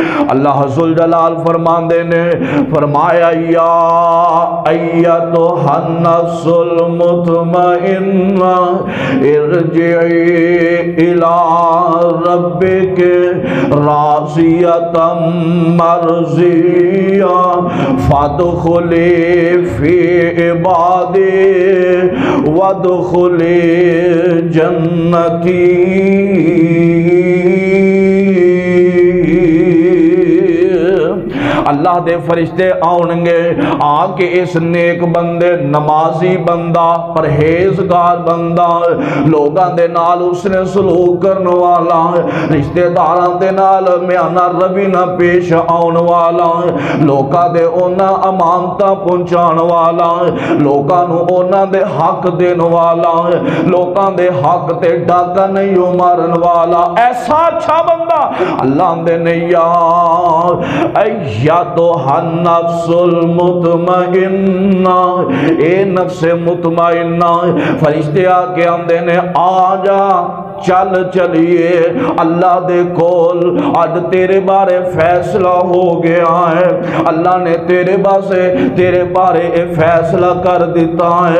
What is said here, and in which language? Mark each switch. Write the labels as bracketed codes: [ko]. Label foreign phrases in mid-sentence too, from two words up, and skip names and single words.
[pa] اللہ ذوالجلال فرماندے نے فرمایا [ar] یا ایتھا النفس المطمئنہ ارجعی الی ربک راضیۃ مرضیہ فادخلی فی عبادی وادخلی جنتی۔ [pa] اللہ دے فرشتے آنگے آکے اس نیک بندے، نمازی بندہ، پرہیزگار بندہ، لوگاں دے نال اس نے سلوک کرنے والا، رشتہ داراں دے نال میانہ روی نہ پیش آن والا، لوکاں دے اونا امانتہ پہنچان والا، لوکاں نو اونا دے حق دین والا، لوکاں دے حق تے ڈاکہ نہیں مارن والا، ایسا اچھا بندہ اللہ دے نیا [ar] ایتھا النفس المطمئنہ، [pa] اے نفس مطمئنہ، فرشتے آکے آندے نے آجا چل چلیے اللہ دے کول، آج تیرے بارے فیصلہ ہو گیا ہے، اللہ نے تیرے بارے فیصلہ کر دیتا ہے۔